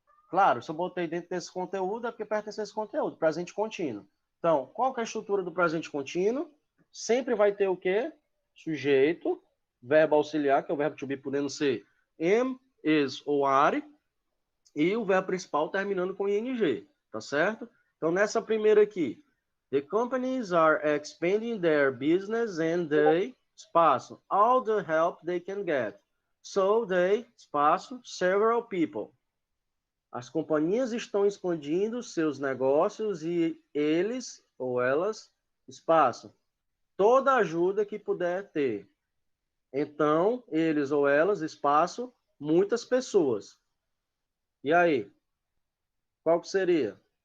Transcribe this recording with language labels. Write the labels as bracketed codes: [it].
[pt] Claro, se eu botei dentro desse conteúdo, é porque pertence a esse conteúdo, presente contínuo. Então, qual que é a estrutura do presente contínuo? Sempre vai ter o quê? Sujeito, verbo auxiliar, que é o verbo to be, podendo ser am, is ou are, e o verbo principal terminando com ing, tá certo? Então, nessa primeira aqui, [en] the companies are expanding their business and they, [pt] espaço, [en] all the help they can get. So they, [pt] espaço, [en] several people. [pt] As companhias estão expandindo seus negócios e eles ou elas, espaço, toda ajuda que puder ter. Então, eles ou elas, espaço, muitas pessoas. E aí? Qual que seria?